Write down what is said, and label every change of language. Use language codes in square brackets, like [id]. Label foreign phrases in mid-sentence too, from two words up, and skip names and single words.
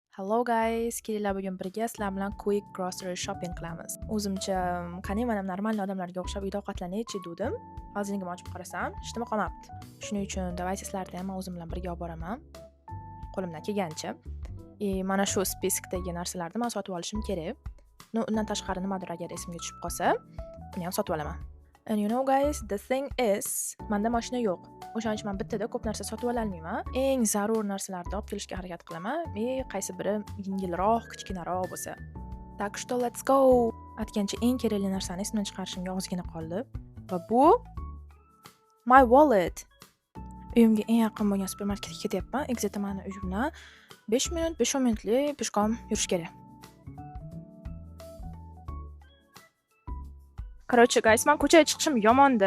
[en] Hello guys, [uz] kelinglar bugun birga sizlar bilan [en] quick grocery shopping [uz] qilamiz. O'zimcha qani mana normalniy odamlarga o'xshab uyda ovqatlanaychi dedim. Hozirgina ochib qarasam, hech nima qolmabdi. Shuning uchun davaysi sizlarni ham o'zim bilan birga olib boraman. Qo'limdan kelgancha. Mana shu spiskdagi narsalarni men sotib olishim kerak. Undan tashqari nimadir agar esimga tushib qolsa, uni ham sotib olaman. [en] And you know guys, the thing is, [uz] menda mashina yo'q. O'shaning uchun men bittada ko'p narsa sotib ola olmayman. Eng zarur narsalarni olib kelishga harakat qilaman. Qaysi biri yengilroq, kichkinaroq bo'lsa. [ru] Так что [en] let's go. [uz] Aytgancha eng kerakli narsani esimdan chiqarishimga ozgina qoldi. Va bu [en] my wallet. [uz] Uyimga eng yaqin bo'lgan supermarketga ketyapman. Exactly meni uyimdan 5 minut, 5 minutlik peshkom yurish kerak. Короче, guys, men ko'chaga chiqishim yomonda.